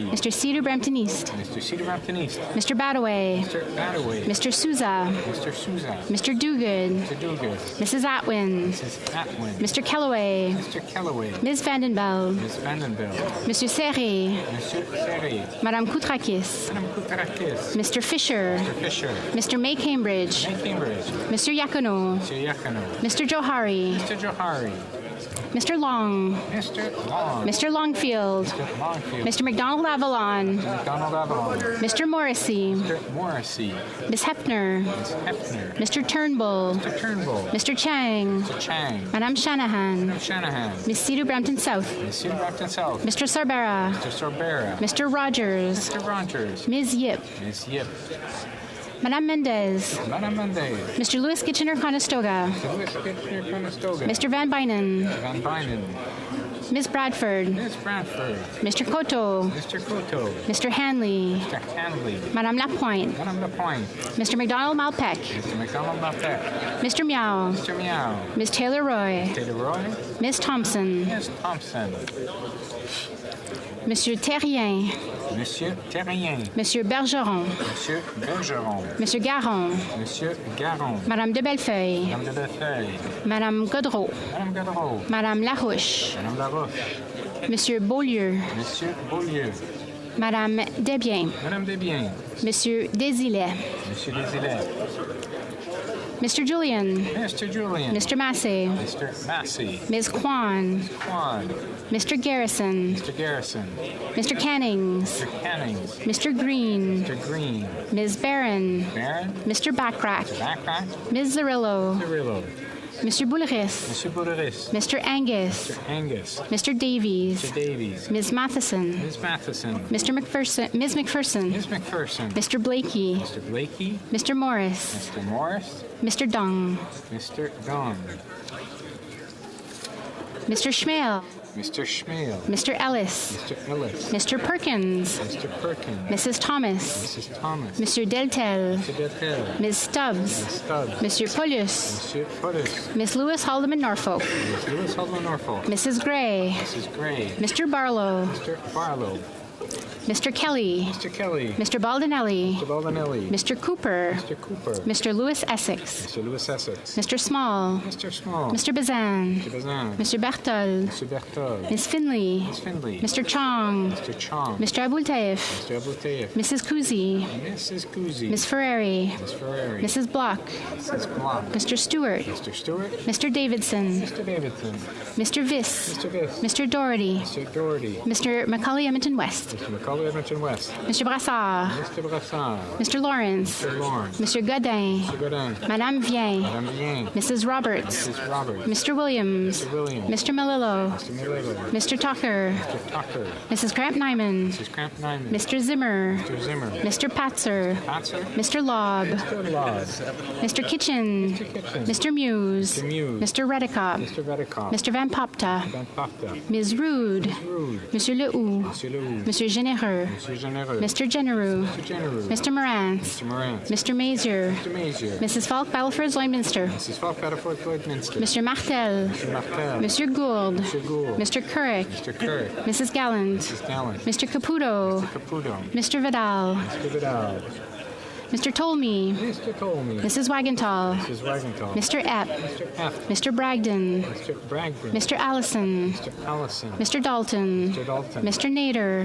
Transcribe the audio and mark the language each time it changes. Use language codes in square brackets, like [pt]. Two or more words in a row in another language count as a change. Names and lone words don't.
[en] Mr. Cedar Brampton East. Mr. Cedar Brampton East. Mr. Badaway. Mr. Badaway. Mr. Souza. Mr. Souza. Mr. Duguid. Mr. Duguid. Mrs. Atwin. Mrs. Atwin. Mr. Kellaway. Mr. Kellaway. Ms. Vandenbel. Ms. Vandenbel. Monsieur Serré. Monsieur Serré. Madame Koutrakis. Madame Koutrakis. Mr. Fisher. Mr. Fisher. Mr. May Cambridge. May Cambridge. Mr. Yakono. Mr. Yakono. Mr. Johari. Mr. Johari. Mr. Long. Mr. Long. Mr. Longfield. Mr. Longfield. Mr. McDonald Avalon. McDonald Avalon. Mr. Morrissey. Mr. Morrissey. Ms. Hefner. Ms. Hefner. Mr. Turnbull. Mr. Turnbull. Mr. Chang. Mr. Chang. Madame Shanahan. Madame Shanahan. Ms. Cedar Brampton South. Ms. Cedar Brampton South. Mr. Sorbera. Mr. Sorbera. Mr. Rogers. Mr. Rogers. Ms. Yip. Ms. Yip. Madame Mendez. Madame Mendez. Mr. Louis Kitchener-Conestoga. Mr. Louis Kitchener-Conestoga. Mr. Van Bynen. Van Bynen. Ms. Bradford. Ms. Bradford. Mr. Cotto. Mr. Cotto. Mr. Hanley. Mr. Hanley. Madame Lapointe. Madame Lapointe. Mr. McDonald-Malpeck. Mr. McDonald-Malpeck. Mr. Meow. Mr. Meow. Ms. Taylor-Roy. Taylor-Roy. Ms. Thompson. Ms. Thompson. Monsieur Terrien. Monsieur Terrien. Monsieur Bergeron. Monsieur Bergeron. Monsieur Garon. Monsieur Garon. Madame de Bellefeuille. Madame de Bellefeuille. Madame Godreau. Madame Godreau. Madame Larouche. Madame Larouche. Monsieur Beaulieu. Monsieur Beaulieu. Madame Desbiens. Madame Desbiens. Monsieur Desilets. Monsieur Desilets. Mr. Julian. Mr. Julian. Mr. Massey. Mr. Massey. Ms. Kwan. Ms. Kwan. Mr. Garrison. Mr. Garrison. Mr. Cannings. Mr. Cannings. Mr. Green. Mr. Green. Ms. Barron. Barron. Mr. Backrack. Mr. Backrack. Ms. Zarillo. Zarillo. Monsieur Boulris. Monsieur Boulris. Mr. Angus. Mr. Angus. Mr. Davies. Mr. Davies. Ms. Matheson. Ms. Matheson. Mr. McPherson. Ms. McPherson. Ms. McPherson. Mr. Blakey. Mr. Blakey. Mr. Morris. Mr. Morris. Mr. Dung. Mr. Dung. Mr. Schmale. Mr. Schmale. Mr. Ellis. Mr. Ellis. Mr. Perkins. Mr. Perkins. Mrs. Thomas. Mrs. Thomas. Monsieur Deltel. Mr. Deltel. Ms. Stubbs. Ms. Stubbs. Monsieur Paulus. Monsieur Paulus. Miss Lewis Haldeman Norfolk. Ms. Lewis Haldeman Norfolk. Mrs. Gray. Mrs. Gray. Mr. Barlow. Mr. Barlow. Mr. Kelly. Mr. Kelly. Mr. Baldinelli. Mr. Baldinelli. Mr. Cooper. Mr. Cooper. Mr. Lewis Essex. Mr. Lewis Essex. Mr. Small. Mr. Small. Mr. Bazan. Mr. Bazan. Mr. Bertol. Mr. Bertol. Miss Finley. Ms. Finley. Mr. Chong. Mr. Chong. Mr. Abultaif. Mr. Abultaif. Mrs. Kuzi. Mrs. Kuzi. Miss Ferrari. Ms. Ferrari. Mrs. Block. Mrs. Block. Mr. Stewart. Mr. Stewart. Mr. Davidson. Mr. Davidson. Mr. Viss. Mr. Viss. Mr. Doherty. Mr. Doherty. Mr. Macaulay Edmonton West. Mr. McCullough All Edmonton West. Mr. Brassard. Mr. Brassard. Mr. Lawrence. Mr. Lawrence. Mr. Godin. Mr. Godin. Madame Vien. Madame Vien. Mrs. Roberts. Mrs. Roberts. Mr. Williams. Mr. Williams. Mr. Melillo. Mr. Melillo. Mr. Tucker. Mr. Tucker. Mrs. Cramp-Nyman. Mrs. Cramp-Nyman. Mr. Zimmer. Mr. Zimmer. Mr. Patzer. Patzer. Mr. Lobb. Mr. Lobb. Mr. Kitchen. Mr. Kitchen. Mr. Muse. Mr. Muse. Mr. Redicop. Mr. Redicop. Mr. Van Popta. Van Popta. Ms. Rude. Ms. Rude. Monsieur Lehoux. Monsieur Lehoux. Monsieur Généreux. Monsieur Généreux. Mr. Genereux. Mr. Genereux. Mr. Morantz. Mr. Morantz. Mr. Mazier. Mr. Mazier. Mrs. Falk, Battleford, Lloydminster. Mrs. Falk, Battleford, Lloydminster. Mr. Martel. Mr. Martel. Monsieur Gould. Mr. Gould. Mr. Couric. Mr. Couric. Mrs. Gallant. Mrs. Gallant. Mr. Caputo. Mr. Caputo. Mr. Vidal. Mr. Vidal. Mr. Tolmie. Mr. Tolmie. Mrs. Wagenthal. Mrs. Wagenthal. Mr. Epp. Mr. F. Mr. Bragdon. Mr. Bragdon. Mr. Allison. Mr. Allison. Mr. Dalton. Mr. Dalton. Mr. Nader.